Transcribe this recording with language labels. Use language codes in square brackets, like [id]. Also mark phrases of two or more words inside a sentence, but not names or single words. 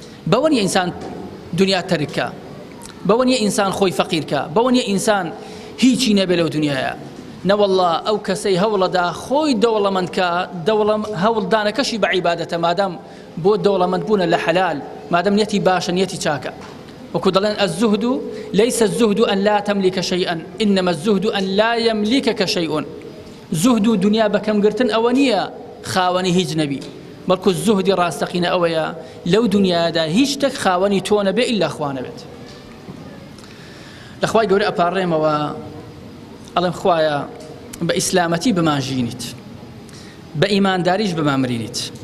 [ckb] بەوە نیە ئینسان دنیا تەرکە، بەوە نیە ئینسان خۆی فەقیرکە، بەوە نیە ئینسان هیچی نەبێ لەو دنیاە. نەوەڵڵا ئەو کەسەی هەوڵەدا خۆی دەوڵەمەندکە، دەوڵەم-، هەوڵدانەکەشی بە عیبادەتە، مادام بۆ دەوڵەمەند بوونە لە حەلال، مادام نیەتی باشە، نیەتی چاکە. وەکو دەڵێن: [ar] «الزهد ليس الزهد أن لا تملك شيئا، إنما الزهد أن لا يملكك شيء.» [ckb] زهد و دنیا بەکەمگرتن ئەوە نییە خاوەنی هیچ نەبی، بەڵکو زوهدی ڕاستەقینە ئەوەیە لەو دنیادا هیچ شتێک خاوەنی تۆ نەبێ ئیلا خوا نەبێت. لە خوای گەورە ئەپاڕێمەوە، ئەڵێم: «خوایە، بە ئیسلامەتی بمانژینیت، بە ئیمانداریش بمامرینیت.